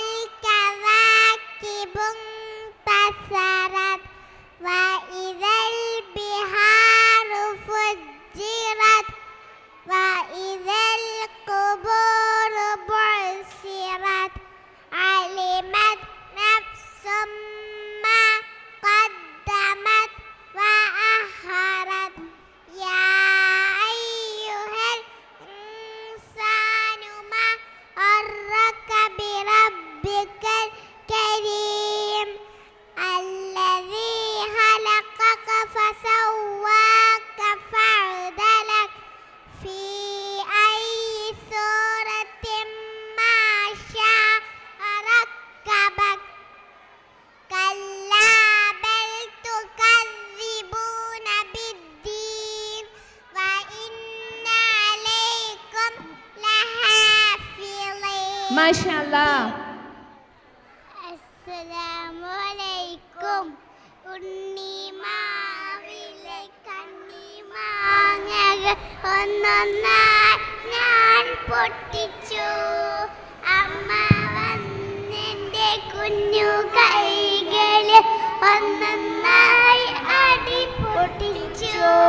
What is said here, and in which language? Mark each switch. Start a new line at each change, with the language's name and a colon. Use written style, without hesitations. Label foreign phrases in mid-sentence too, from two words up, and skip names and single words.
Arabic: الكواكب انتثرت وإذا البحار فجرت وإذا القبور بعثرت علمت نفس ما قدمت وأخرت. يا أيها الإنسان ما غرك بربك الكريم الذي خلقك فسواك فعدلك في أي صورة ما شاء ركبك. كلا بل تكذبون بالدين وإن عليكم لحافظين. ما شاء الله. السلام عليكم.
Malayalam: ഉണ്ണിമാവിലെ കണ്ണിമാങ്ങകൾ ഒന്നൊന്നായി ഞാൻ പൊട്ടിച്ചു. അമ്മ വന്നെൻ്റെ കുഞ്ഞു കൈകളിൽ ഒന്നൊന്നായി അടി പൊട്ടിച്ചു.